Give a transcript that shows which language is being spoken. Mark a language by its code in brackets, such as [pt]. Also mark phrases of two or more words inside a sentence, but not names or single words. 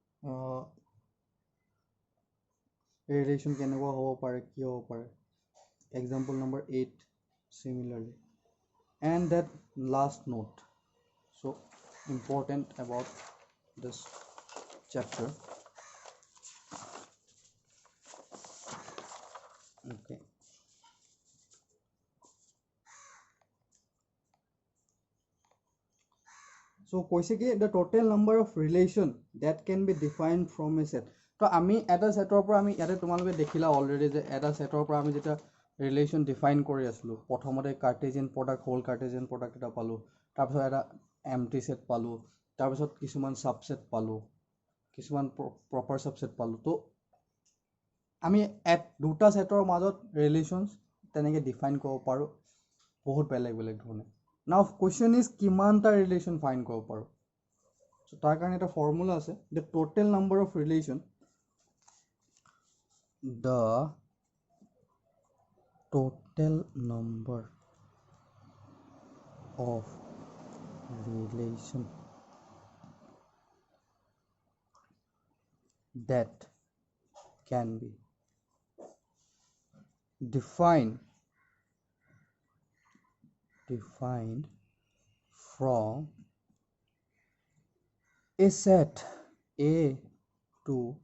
[as] ৰিলেচন কেনেকুৱা হ'ব পাৰে কি হ'ব পাৰে [en] example number [as] 8 [en] similarly and that last note so important about this chapter okay so [as] কৈছে কি [en] the total number of relation that can be defined from a set [as] তো আমি এটা সেটৰ পৰা আমি ইয়াতে তোমালোকে দেখিলা অলৰেডি যে এটা সেটৰ পৰা আমি যেটা [en] relation define [as] কৰি আসলো প্ৰথমতে [en] Cartesian product [as] হোল [en] Cartesian product [as] এটা পালো তাৰপিছত এটা [en] empty set [as] পালো তাৰপিছত কিছুমান সাবসেট পালো কিছুমান [en] proper subset [as] পালো তো আমি দুটা সেটৰ মাজত ৰিলেচনস তেনেকে ডিফাইন কৰিব পাৰো বহুত বেলেগ বেলেগ ধৰণে [en] now question is [as] কিমানটা [en] relation fine [as] কৰিব পাৰো so তাৰ কাৰণে এটা ফৰ্মুলা আছে [en] the total number of relation the total number of relation that can be defined from a set A to